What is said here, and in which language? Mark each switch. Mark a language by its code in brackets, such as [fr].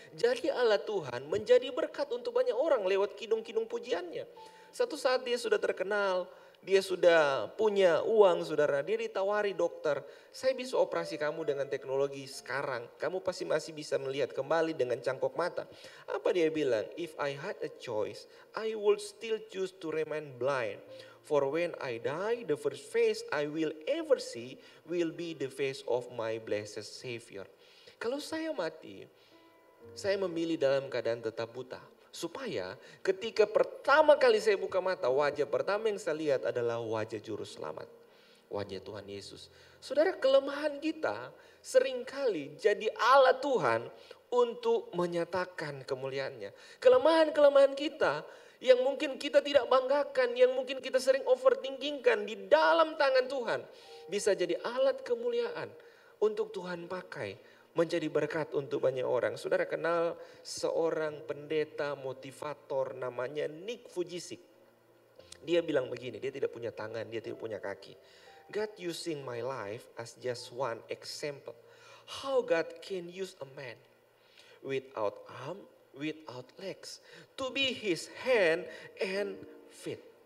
[id] Jadi Allah Tuhan menjadi berkat untuk banyak orang lewat kidung-kidung pujiannya. Satu saat dia sudah terkenal. dia sudah punya uang saudara, dia ditawari dokter, saya bisa operasi kamu dengan teknologi sekarang. Kamu pasti masih bisa melihat kembali dengan cangkok mata. Apa dia bilang? [en] If I had a choice, I would still choose to remain blind. For when I die, the first face I will ever see will be the face of my blessed Savior. [id] Kalau saya mati, saya memilih dalam keadaan tetap buta. Supaya ketika pertama kali saya buka mata, wajah pertama yang saya lihat adalah wajah Juru Selamat. Wajah Tuhan Yesus. Saudara, kelemahan kita seringkali jadi alat Tuhan untuk menyatakan kemuliaannya. Kelemahan-kelemahan kita yang mungkin kita tidak banggakan, yang mungkin kita sering overthinkingkan di dalam tangan Tuhan. Bisa jadi alat kemuliaan untuk Tuhan pakai. Menjadi berkat untuk banyak orang. Saudara kenal seorang pendeta motivator namanya Nick Vujicic. Dia bilang begini, dia tidak punya tangan, dia tidak punya kaki. [en] God using my life as just one example. How God can use a man without arm, without legs to be his hand and feet.